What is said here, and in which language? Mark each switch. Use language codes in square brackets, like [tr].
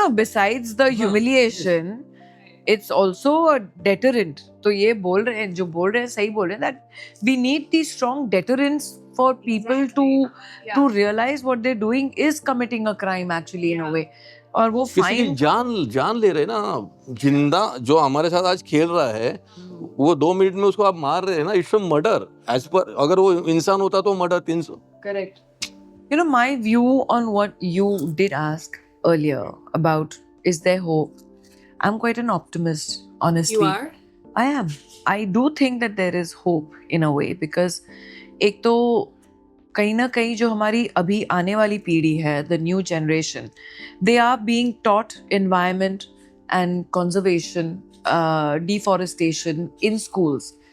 [en] No, besides the humiliation, it's also a deterrent. [hi] तो ये बोल रहे हैं, [en] जो बोल रहे हैं सही बोल रहे हैं, that we need these strong deterrents for people to realize what they're doing is committing a crime actually in a way. [hi] और वो किसी की फाइन जान ले रहे हैं ना, जिंदा जो हमारे साथ आज खेल रहा है वो 2 मिनट में उसको आप मार रहे हैं ना, [en] it's murder as पर, [hi] अगर वो इंसान होता तो murder 300. [en] Correct. You know, my view on what you did ask earlier about is there hope? I'm quite an optimist, honestly. You are? I am. I do think that there is hope in a way because [hi] एक तो कहीं ना कहीं जो हमारी अभी आने वाली पीढ़ी है, [en] the new generation, they are being taught environment and conservation, deforestation in schools.